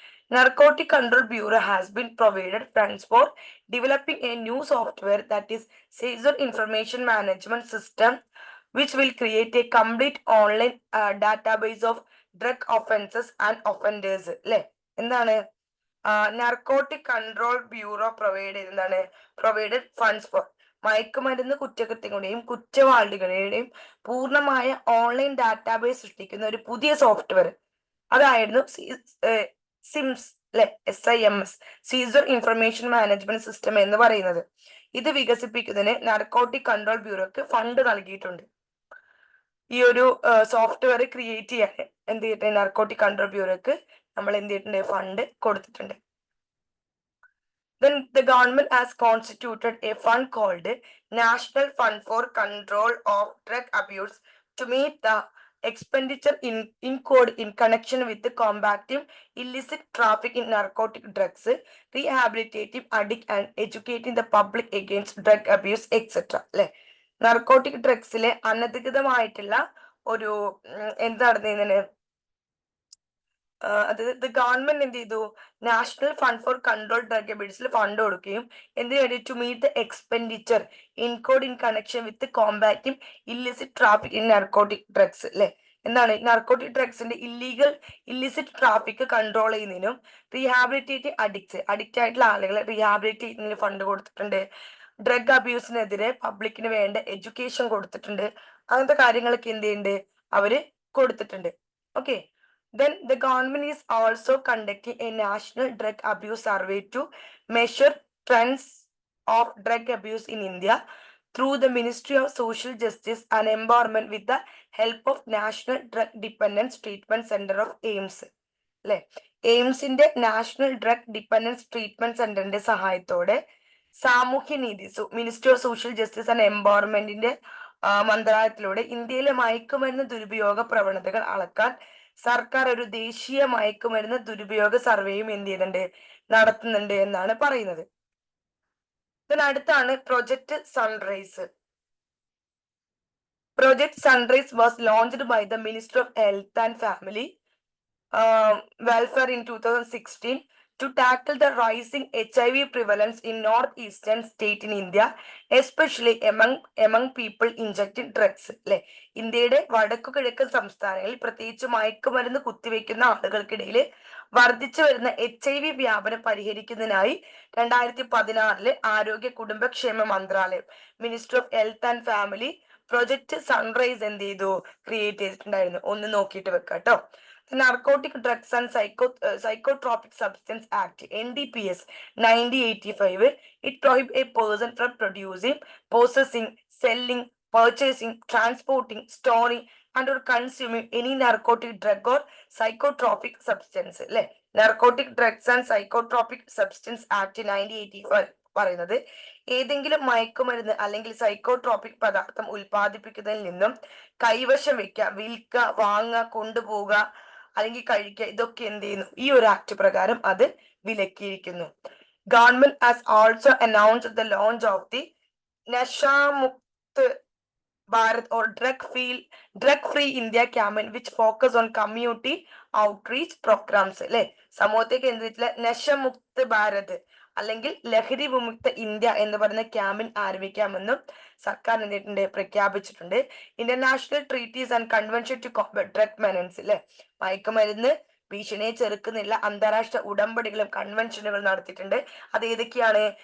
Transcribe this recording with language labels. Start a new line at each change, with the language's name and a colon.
English: Narcotic Control Bureau has been provided funds for developing a new software that is Seizure Information Management System which will create a complete online database of drug offenses and offenders അല്ലെ.
Malayalam: എന്താണ് narcotic control bureau
English: provided funds for
Malayalam: മയക്കുമരുന്ന് കുറ്റകൃത്യങ്ങളുടെയും കുറ്റവാളികളുടെയും പൂർണ്ണമായ online database സൃഷ്ടിക്കുന്ന ഒരു പുതിയ software അതായിരുന്നു sims അല്ലെ, SIMS, Caesar information management system എന്ന് പറയുന്നത്. ഇത് വികസിപ്പിക്കുന്നതിന് നാർക്കോട്ടിക് കൺട്രോൾ ബ്യൂറോക്ക് ഫണ്ട് നൽകിയിട്ടുണ്ട്. ഈ ഒരു സോഫ്റ്റ്വെയർ ക്രിയേറ്റ് ചെയ്യാൻ എന്ത് ചെയ്തിട്ടുണ്ട്, നാർക്കോട്ടിക് കൺട്രോൾ ബ്യൂറോക്ക് നമ്മൾ എന്ത് ചെയ്തിട്ടുണ്ട്, ഫണ്ട് കൊടുത്തിട്ടുണ്ട്.
English: Then the government has constituted a fund called National Fund for Control of Drug Abuse to meet the expenditure incurred in connection with combating illicit traffic in narcotic drugs, rehabilitating addict and educating the public against drug abuse, etc.
Malayalam: അല്ലെ, narcotic ഡ്രഗ്സിലെ അനധികൃതമായിട്ടുള്ള ഒരു എന്താണ് അതായത് government എന്ത് ചെയ്തു, national fund four control drug അബ്യൂസിൽ fund കൊടുക്കുകയും എന്തിനു വേണ്ടി,
English: To meet the expenditure incurred in connection with combating illicit traffic in narcotic drugs.
Malayalam: അല്ലെ, എന്താണ് നാർക്കോട്ടിക് ഡ്രഗ്സിന്റെ ഇല്ലിസിറ്റ് ട്രാഫിക് കൺട്രോൾ ചെയ്യുന്നതിനും റീഹാബിലിറ്റേറ്റ് അഡിക്റ്റ് ആയിട്ടുള്ള ആളുകളെ റീഹാബിലിറ്റേറ്റ് ചെയ്യുന്നതിന് ഫണ്ട് കൊടുത്തിട്ടുണ്ട്. ഡ്രഗ് അബ്യൂസിനെതിരെ പബ്ലിക്കിന് വേണ്ട എഡ്യൂക്കേഷൻ കൊടുത്തിട്ടുണ്ട്. അങ്ങനത്തെ കാര്യങ്ങളൊക്കെ എന്ത് ചെയ്യുന്നുണ്ട്, അവര് കൊടുത്തിട്ടുണ്ട്. Okay.
English: Then the government is also conducting a national drug abuse survey to measure trends of drug abuse in India through the Ministry of Social Justice and Empowerment with the help of National Drug Dependence Treatment Center of AIMS.
Malayalam: അല്ലെ, എയിംസിന്റെ national drug dependence treatment സെന്ററിന്റെ സഹായത്തോടെ സാമൂഹ്യനീതി ministry of social justice and എംപവർമെന്റിന്റെ മന്ത്രാലയത്തിലൂടെ ഇന്ത്യയിലെ മയക്കുമരുന്ന് ദുരുപയോഗ പ്രവണതകൾ അളക്കാൻ സർക്കാർ ഒരു ദേശീയ മയക്കുമരുന്ന് ദുരുപയോഗ സർവേയും എന്ത് ചെയ്യുന്നുണ്ട്, നടത്തുന്നുണ്ട് എന്നാണ് പറയുന്നത്. അടുത്താണ് project sunrise.
English: Project sunrise was launched by the minister of health and family welfare in 2016 to tackle the rising HIV prevalence in northeastern state in India, especially among people injecting drugs.
Malayalam: അല്ലെ, ഇന്ത്യയുടെ വടക്കു കിഴക്കൻ സംസ്ഥാനങ്ങളിൽ പ്രത്യേകിച്ച് മയക്കുമരുന്ന് കുത്തിവെക്കുന്ന ആളുകൾക്കിടയിൽ വർദ്ധിച്ചു വരുന്ന HIV വ്യാപനം പരിഹരിക്കുന്നതിനായി 2016 ആരോഗ്യ കുടുംബക്ഷേമ മന്ത്രാലയം, minister of health and family project sunrise എന്ത് ചെയ്തു, ക്രിയേറ്റ് ചെയ്തിട്ടുണ്ടായിരുന്നു. ഒന്ന് നോക്കിയിട്ട് വെക്കാം കേട്ടോ.
English: Narcotic Drugs and Psychotropic Substance Act, NDPS 1985, it prohibits a person from producing, possessing, selling, purchasing, transporting, storing and or consuming any narcotic drug or psychotropic substance.
Malayalam: അല്ലെ, Narcotic Drugs and Psychotropic Substance Act 1985 പറയുന്നത് ഏതെങ്കിലും മയക്കുമരുന്ന് അല്ലെങ്കിൽ psychotropic പദാർത്ഥം ഉൽപ്പാദിപ്പിക്കുന്നതിൽ നിന്നും കൈവശം വെക്കുക, വിൽക്കുക, വാങ്ങുക, കൊണ്ടുപോവുക അല്ലെങ്കിൽ കഴിക്കുക, ഇതൊക്കെ എന്ത് ചെയ്യുന്നു, ഈ ഒരു ആക്ട് പ്രകാരം അത് വിലക്കിയിരിക്കുന്നു.
English: Government has also announced the launch of the Nasha Mukt Bharat or drug free India campaign which focus on community outreach programs.
Malayalam: അല്ലെ, സമൂഹത്തേക്ക് എന്ത് വെച്ചില്ല, നശമുക്ത് ഭാരത് അല്ലെങ്കിൽ ലഹരി വിമുക്ത ഇന്ത്യ എന്ന് പറയുന്ന ക്യാമ്പയിൻ ആരംഭിക്കാമെന്നും സർക്കാർ എന്തിട്ടുണ്ട്, പ്രഖ്യാപിച്ചിട്ടുണ്ട്.
English: International treaties and convention to combat drug menace.
Malayalam: അല്ലെ, മയക്കുമരുന്ന് ഭീഷണിയെ ചെറുക്കുന്നില്ല അന്താരാഷ്ട്ര ഉടമ്പടികളും കൺവെൻഷനുകളും നടത്തിയിട്ടുണ്ട്. അത് ഏതൊക്കെയാണ്?